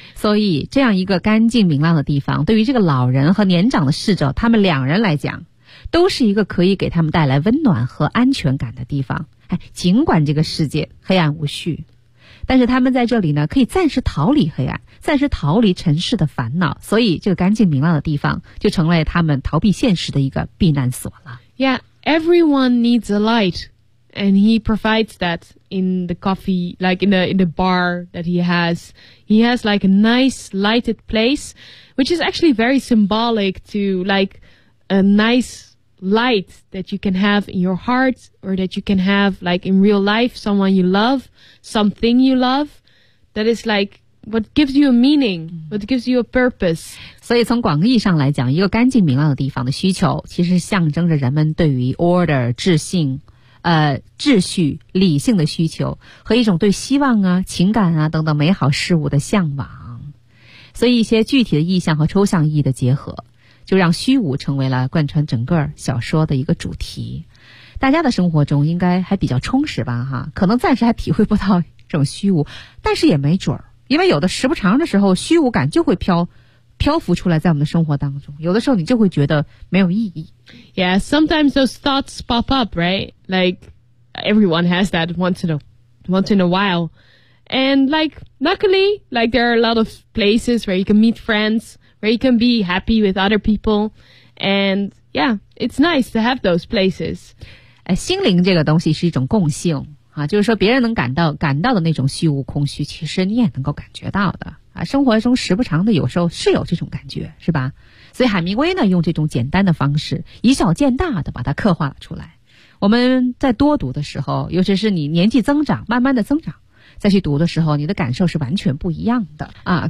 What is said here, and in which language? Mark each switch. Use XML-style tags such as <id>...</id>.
<zh>所以这样一个干净明亮的地方对于这个老人和年长的侍者他们两人来讲都是一个可以给他们带来温暖和安全感的地方。哎，尽管这个世界黑暗无序但是他们在这里呢可以暂时逃离黑暗暂时逃离尘世的烦恼所以这个干净明亮的地方就成了他们逃避现实的一个避难所了。 Yeah.</zh> <en>Everyone needs a light, and he provides that in the coffee, like in the bar that he has. He has like a nice lighted place, which is actually very symbolic to like a nice light that you can have in your heart or that you can have like in real life, someone you love, something you love that is like what gives you a meaning, what gives you a purpose.</en> <zh>所以从广义上来讲一个干净明亮的地方的需求其实象征着人们对于 order, 秩序、秩序理性的需求和一种对希望啊情感啊等等美好事物的向往。所以一些具体的意象和抽象意义的结合就让虚无成为了贯穿整个小说的一个主题。大家的生活中应该还比较充实吧，哈，可能暂时还体会不到这种虚无，但是也没准儿，因为有的时不长的时候，虚无感就会漂浮出来在我们的生活当中，有的时候你就会觉得没有意义。</zh> <en>Yeah, sometimes those thoughts pop up, right? Like, everyone has that once in a while. And like, luckily, like, there are a lot of places where you can meet friends, where you can be happy with other people. And yeah, it's nice to have those places.</en> <zh>心灵这个东西是一种共性啊，就是说别人能感到的那种虚无空虚，其实你也能够感觉到的。啊，生活中时不常的有时候是有这种感觉，是吧？所以海明威呢，用这种简单的方式，以小见大的把它刻画了出来。我们在多读的时候，尤其是你年纪增长，慢慢的增长，再去读的时候，你的感受是完全不一样的啊。</zh>